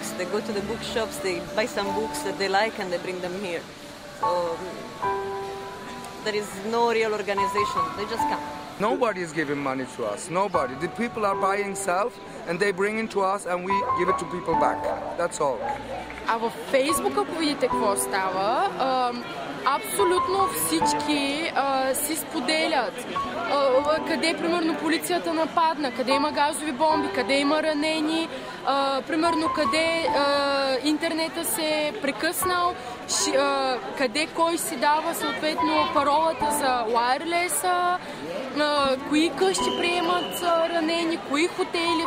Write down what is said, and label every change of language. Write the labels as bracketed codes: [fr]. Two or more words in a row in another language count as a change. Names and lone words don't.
[en] They go to the bookshops, they buy some books that they like and they bring them here. So there is no real organization. They just come. Nobody is giving money to us. Nobody. The people are buying self and they bring it to us and we give it to people back. That's all. [bg] А във Фейсбук, ако видите какво става, абсолютно всички си споделят къде, примерно, полицията нападна, къде има газови бомби, къде има ранени, примерно, къде интернета се е прекъснал, къде кой си дава съответно паролата за wireless-а, кои къщи приемат ранени, кои хотели.